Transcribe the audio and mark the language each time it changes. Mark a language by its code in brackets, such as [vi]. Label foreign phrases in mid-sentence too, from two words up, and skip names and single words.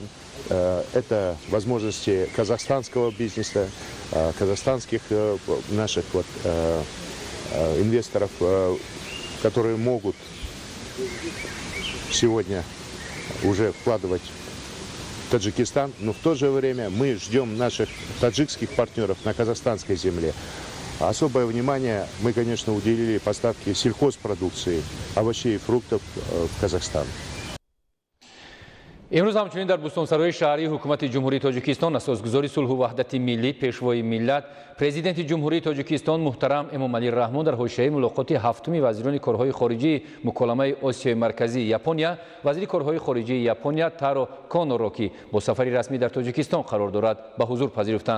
[ru] Это возможности казахстанского бизнеса, казахстанских наших инвесторов, которые могут сегодня уже вкладывать в Таджикистан, но в то же время мы ждем наших таджикских партнеров на казахстанской земле. Особое внимание мы, конечно, уделили поставке сельхозпродукции, овощей и фруктов в Казахстан. [tg] имрӯз ҳамчунин дар бӯстонсарои шаҳрии ҳукумати ҷумҳурии Тоҷикистон асосгузори сулҳу ваҳдати миллӣ, пешвои миллат, президенти ҷумҳурии Тоҷикистон муҳтарам Эмомалӣ Раҳмон дар ҳошияи мулоқоти ҳафтуми вазирони корҳои хориҷии муколамаи Осиёи Марказии Япония, вазири корҳои хориҷии Япония Таро Коноро, ки бо сафари расмӣ дар Тоҷикистон қарор дорад, ба ҳузур пазируфтанд.